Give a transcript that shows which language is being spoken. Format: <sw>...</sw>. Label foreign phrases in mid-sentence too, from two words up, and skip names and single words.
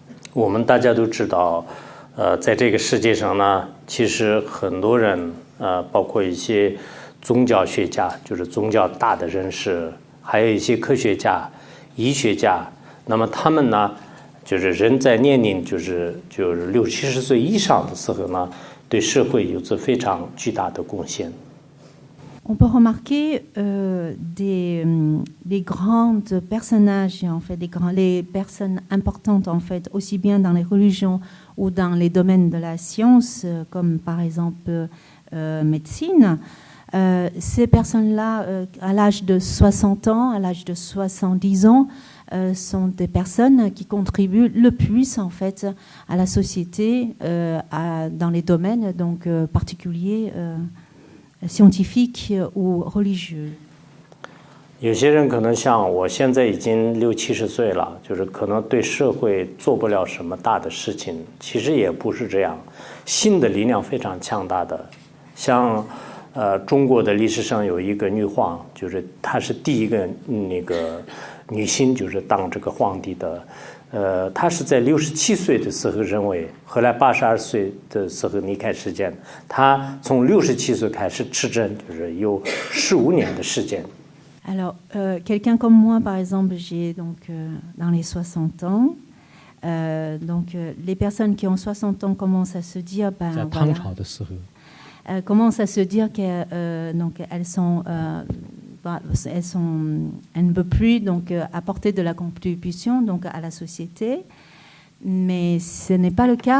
<zh>我们大家都知道，在这个世界上呢，其实很多人，包括一些宗教学家，就是宗教大的人士，还有一些科学家、医学家，那么他们呢，就是人在年龄就是60-70岁以上的时候呢，对社会有着非常巨大的贡献。</zh> <fr>On peut remarquer les grandes personnages, en fait, les personnes importantes, en fait, aussi bien dans les religions ou dans les domaines de la science, comme par exemple médecine. Ces personnes-là, à l'âge de 60 ans, à l'âge de 70 ans, sont des personnes qui contribuent le plus, en fait, à la société, dans les domaines donc, particuliers. scientifique ou religieux.</fr> <zh>有些人可能像我现在已经60-70岁了，就是可能对社会做不了什么大的事情，其实也不是这样，新的力量非常强大的。像中国的历史上有一个女皇，就是她是第一个那个女性，就是当这个皇帝的。他是在67岁的时候认为，后来82岁的时候离开世间。他从67岁开始执政，就是有15年的时间。</zh> <fr>Alors, quelqu'un comme moi, par exemple, j'ai donc dans les 60 ans. Donc, les personnes qui ont 60 ans commencent à se dire, ben voilà, commencent à se dire que donc elles ne peuvent plus donc apporter de la contribution donc à la société, mais ce n'est pas le cas.</fr>